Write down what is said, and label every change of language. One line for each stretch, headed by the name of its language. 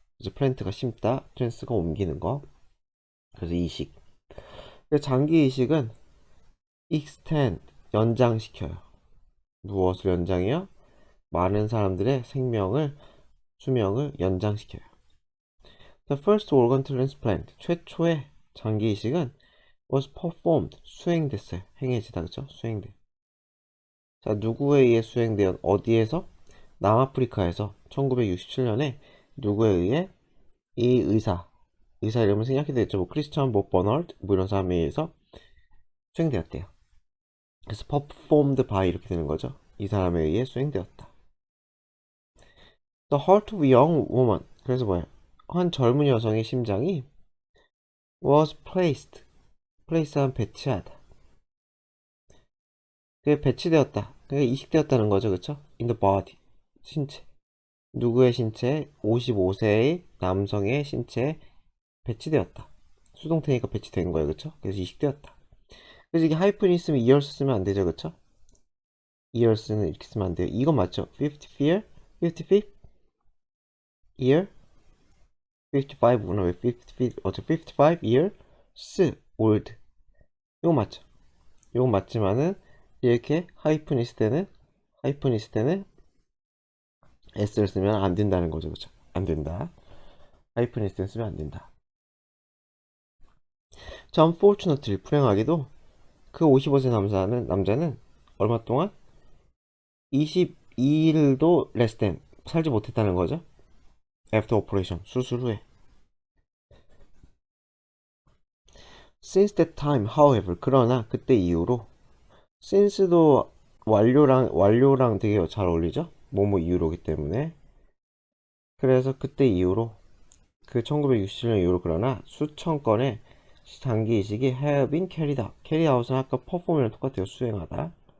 Korean: 이제 플랜트가 심다, 트랜스가 옮기는 거. 그래서 이식. 장기 이식은 extend, 연장시켜요. 무엇을 연장해요? 많은 사람들의 수명을 연장시켜요.
English: The first organ transplant,
Korean: 최초의 장기 이식은
English: was performed,
Korean: 수행됐어요. 행해지다, 그죠? 수행돼. 자, 누구에 의해 수행되었, 어디에서? 남아프리카에서 1967년에 누구에 의해? 이 의사 이름을 생략해도 됐죠. 뭐 크리스천 뭐 버널드 뭐 이런 사람에 의해서 수행되었대요. 그래서 performed by 이렇게 되는 거죠. 이 사람에 의해 수행되었다.
English: The heart of a young woman.
Korean: 그래서 뭐야? 한 젊은 여성의 심장이 was place한 배치하다. 그게 배치되었다. 그게 이식되었다는 거죠, 그쵸? In the body, 신체. 누구의 신체? 55세의 남성의 신체에 배치되었다. 수동태니까 배치된 거예요, 그쵸? 그래서 이식되었다. 그래서 이게 하이픈이 있으면 years 쓰면 안 되죠, 그쵸? years는 이렇게 쓰면 안 돼요. 이건 맞죠? 55year? 55th year? 55구나. 왜 55?
English: 어차 55 years old.
Korean: 이거 맞죠? 이건 맞지만은 이렇게 하이픈 있을 때는 s를 쓰면 안 된다는 거죠, 그쵸? 안 된다. 하이픈 있을 때 쓰면 안 된다. 자, unfortunately 불행하게도 그 55세 남자는 얼마 동안? 22일도 less than 살지 못했다는 거죠. after operation, 수술 후에. since that time, however, 그러나 그때 이후로. since도 완료랑 되게 잘 어울리죠. 뭐뭐 이후로기 때문에. 그래서 그때 이후로, 그 1967년 이후로, 그러나 수천 건의 장기 이식이
English: have been carried out
Korean: 은 아까 perform이랑 똑같아요. 수행하다.